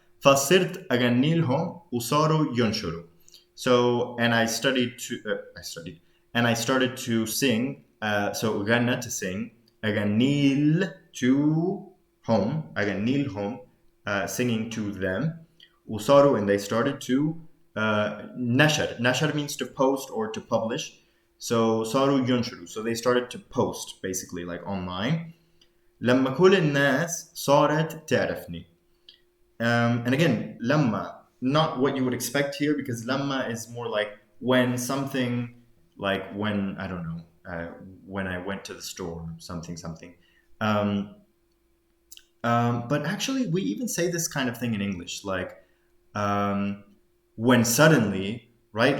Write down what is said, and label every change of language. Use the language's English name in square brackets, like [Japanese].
[Arabic] فصرت أغني لهم وصاروا ينشروا. [English] So, and I started to sing. So غنى, to sing. أغني to home أغني لهم singing to them وصاروا and they started to نشر means to post or to publish, so [Arabic] صاروا ينشروا, [English] so they started to post basically like online. [Arabic] لما كل الناس صارت تعرفني. [English] And again, لما, not what you would expect here, because لما is more like when something, like when, I don't know, when I went to the store, something. But actually, we even say this kind of thing in English, like when suddenly, right?